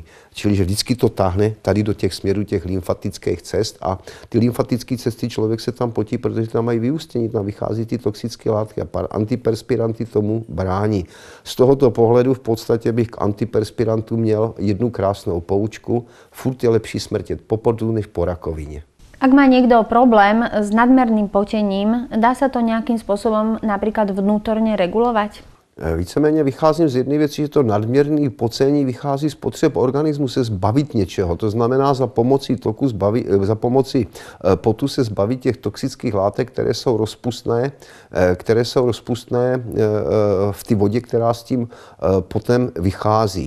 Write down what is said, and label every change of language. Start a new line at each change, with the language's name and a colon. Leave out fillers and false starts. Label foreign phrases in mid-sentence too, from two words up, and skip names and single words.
Czech: Čili, že vždycky to táhne tady do těch směrů těch lymfatických cest a ty lymfatické cesty člověk se tam potí, protože tam mají vyústění, tam vychází ty toxické látky a antiperspiranty tomu brání. Z tohoto pohledu v podstatě bych k antiperspirantu měl jednu krásnou poučku. Furt je lepší smrtět po potu než po rakovině.
Slovak: Ak má niekto problém s nadmerným potením, dá sa to nejakým spôsobom napríklad vnútorne regulovať?
Czech: Víceméně vycházím z jedné věci, že to nadměrné pocení vychází z potřeb organismu se zbavit něčeho. To znamená za pomocí potu se zbavit těch toxických látek, které jsou rozpustné v té vodě, která s tím potem vychází.